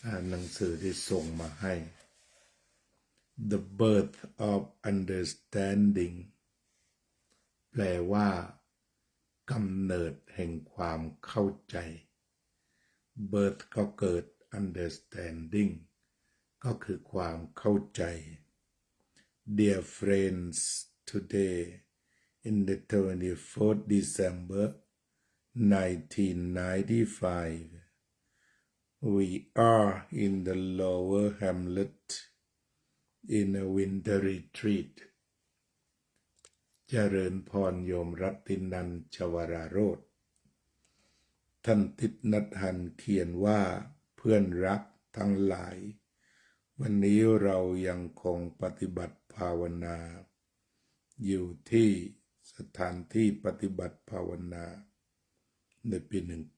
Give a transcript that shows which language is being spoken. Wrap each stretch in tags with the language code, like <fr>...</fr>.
<th>หนังสือที่ส่งมาให้ The Birth of Understanding แปลว่ากำเนิดแห่งความเข้าใจ Birth ก็เกิด Understanding ก็คือความเข้าใจ</th> <en>Dear friends today in the 24th December 1995. We are in the Lower Hamlet in a winter retreat.</en> <th>เจริญพรโยมรัตินันท์ ชวราโรจน์ ท่านติดนัดหันเขียนว่าเพื่อนรักทั้งหลาย วันนี้เรายังคงปฏิบัติภาวนาอยู่ที่สถานที่ปฏิบัติภาวนาในปี 1995</th>